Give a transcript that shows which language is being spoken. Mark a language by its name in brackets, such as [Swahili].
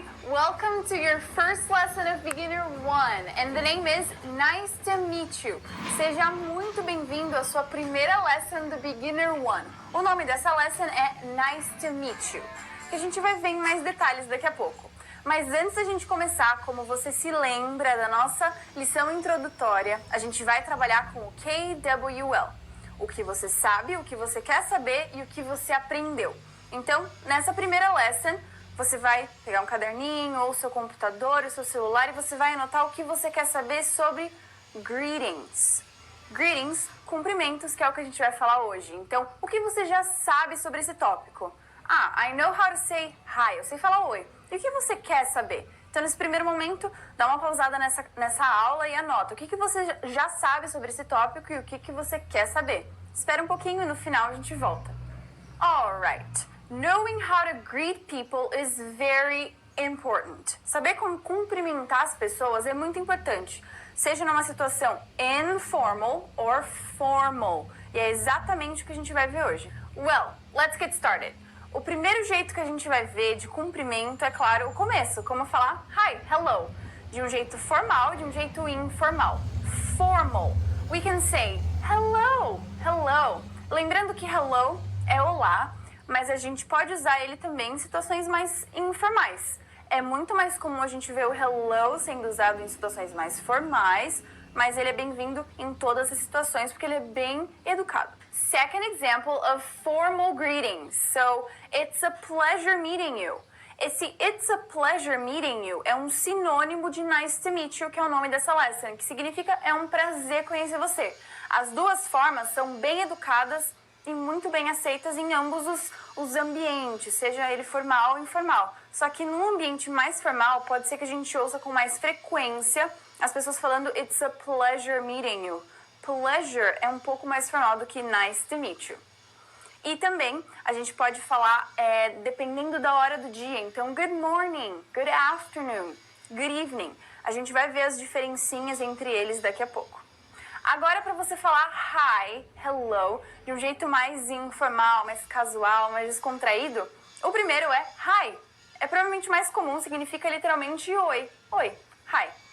[English] Welcome to your first lesson of Beginner 1, and the name is Nice to Meet You. [Portuguese] Seja muito bem-vindo à sua primeira lesson do Beginner 1. O nome dessa lesson é Nice to Meet You, que a gente vai ver em mais detalhes daqui a pouco. Mas antes da gente começar, como você se lembra da nossa lição introdutória, a gente vai trabalhar com o KWL. O que você sabe, o que você quer saber e o que você aprendeu. Então, nessa primeira lesson, você vai pegar um caderninho ou seu computador, o seu celular e você vai anotar o que você quer saber sobre greetings. Greetings, cumprimentos, que é o que a gente vai falar hoje. Então, o que você já sabe sobre esse tópico? [English] Ah, I know how to say hi. [Portuguese] Eu sei falar oi. E o que você quer saber? Então, nesse primeiro momento, dá uma pausada nessa aula e anota o que você já sabe sobre esse tópico e o que você quer saber. Espera um pouquinho e no final a gente volta. [English] Alright. Knowing how to greet people is very important. [Portuguese] Saber como cumprimentar as pessoas é muito importante, seja numa situação informal or formal. E é exatamente o que a gente vai ver hoje. [English] Well, let's get started. [Portuguese] O primeiro jeito que a gente vai ver de cumprimento é, claro, o começo, como falar hi, hello, de um jeito formal, de um jeito informal. Formal. [English] We can say hello, hello. [Portuguese] Lembrando que hello é olá, mas a gente pode usar ele também em situações mais informais. É muito mais comum a gente ver o hello sendo usado em situações mais formais, mas ele é bem-vindo em todas as situações porque ele é bem educado. [English] Second example of formal greetings. So, it's a pleasure meeting you. [Portuguese] Esse [English] it's a pleasure meeting you [Portuguese] é um sinônimo de [English] nice to meet you, [Portuguese] que é o nome dessa lesson, que significa é um prazer conhecer você. As duas formas são bem educadas e muito bem aceitas em ambos os ambientes, seja ele formal ou informal. Só que num ambiente mais formal, pode ser que a gente ouça com mais frequência as pessoas falando [English] it's a pleasure meeting you. [Portuguese] Pleasure é um pouco mais formal do que [English] nice to meet you. [Portuguese] E também a gente pode falar dependendo da hora do dia. [English] Então, good morning, good afternoon, good evening. [Portuguese] A gente vai ver as diferencinhas entre eles daqui a pouco. Agora, para você falar hi, hello, de um jeito mais informal, mais casual, mais descontraído, o primeiro é hi. É provavelmente mais comum, significa literalmente oi. Oi, hi.